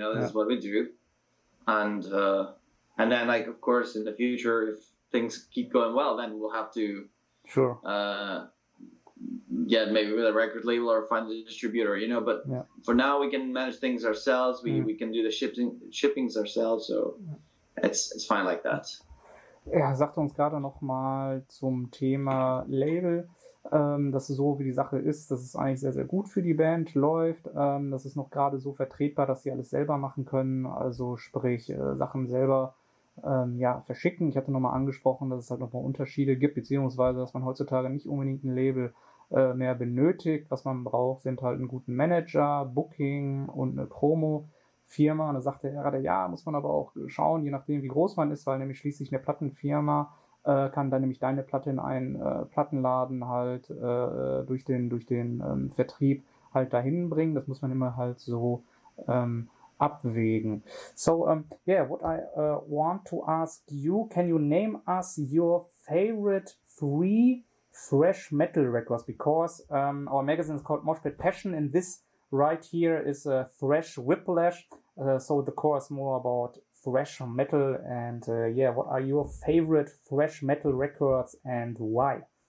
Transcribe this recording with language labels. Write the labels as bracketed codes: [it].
[en] This is what we do, and then like of course in the future, if things keep going well, then we'll have to maybe with a record label or find a distributor, but for now we can manage things ourselves. We can do the shippings ourselves, so it's fine like that. [de] Er sagte uns gerade nochmal zum Thema Label, dass so wie die Sache ist, dass es eigentlich sehr, sehr gut für die Band läuft. Das ist noch gerade so vertretbar, dass sie alles selber machen können, also sprich Sachen selber verschicken. Ich hatte nochmal angesprochen, dass es halt nochmal Unterschiede gibt, beziehungsweise dass man heutzutage nicht unbedingt ein Label mehr benötigt. Was man braucht, sind halt einen guten Manager, Booking und eine Promo-Firma. Und da sagte er gerade, muss man aber auch schauen, je nachdem wie groß man ist, weil nämlich schließlich eine Plattenfirma kann dann nämlich deine Platte in einen Plattenladen halt durch den Vertrieb halt dahin bringen. Das muss man immer halt so abwägen. [en] So, what I want to ask you, can you name us your favorite 3 thrash metal records? Because our magazine is called Moshpit Passion, and this right here is a Thrash Whiplash. So the core is more about thrash metal, and what are your favorite thrash metal records and why?